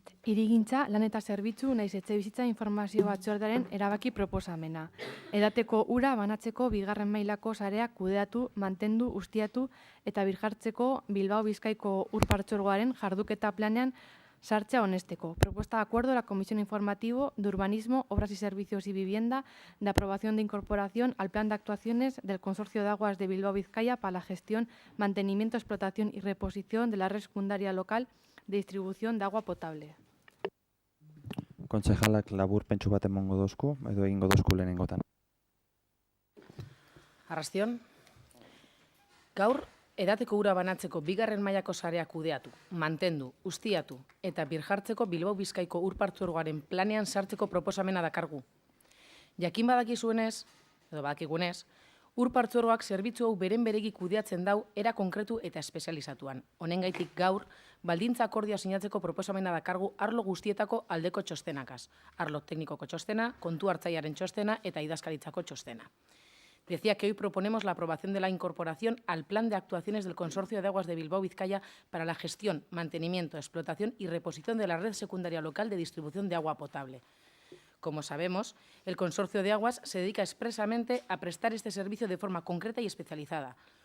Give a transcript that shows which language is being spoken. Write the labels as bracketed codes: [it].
[eu] Hirigintza, lan eta zerbitzu naiz etxebizitza informazio batzordearen erabaki proposamena. Edateko ura banatzeko bigarren mailako sareak kudeatu, mantendu, ustiatu eta birjartzeko Bilbao Bizkaiko Ur Partzuergoaren jarduketa planean sartzea honesteko. [es] Propuesta de acuerdo a la Comisión Informativo de Urbanismo, Obras y Servicios y Vivienda de aprobación de incorporación al Plan de Actuaciones del Consorcio de Aguas de Bilbao-Vizcaya para la gestión, mantenimiento, explotación y reposición de la red secundaria local de distribución de agua potable. [eu] Kontsejalak labur pentsu bat emongo dozku, edo egingo dozku lehenengotan. Arrastion. Gaur, edateko ura banatzeko bigarren mailako sareak kudeatu, mantendu, ustiatu eta birjartzeko Bilbao Bizkaiko Ur Partzuergoaren planean sartzeko proposamena dakargu. Jakin badakizuenez, edo badakigunez, Ur Partzuergoak zerbitzu hau beren beregi kudeatzen dau era konkretu eta espezializatuan. Honengaitik gaur, baldintza akordioa sinatzeko proposamena dakargu arlo guztietako aldeko txostenakaz. Arlo teknikoko txostena, kontu hartzailearen txostena eta idazkaritzako txostena. [es] Decía que hoy proponemos la aprobación de la incorporación al Plan de Actuaciones del Consorcio de Aguas de Bilbao-Vizcaya para la gestión, mantenimiento, explotación y reposición de la red secundaria local de distribución de agua potable. Como sabemos, el Consorcio de Aguas se dedica expresamente a prestar este servicio de forma concreta y especializada.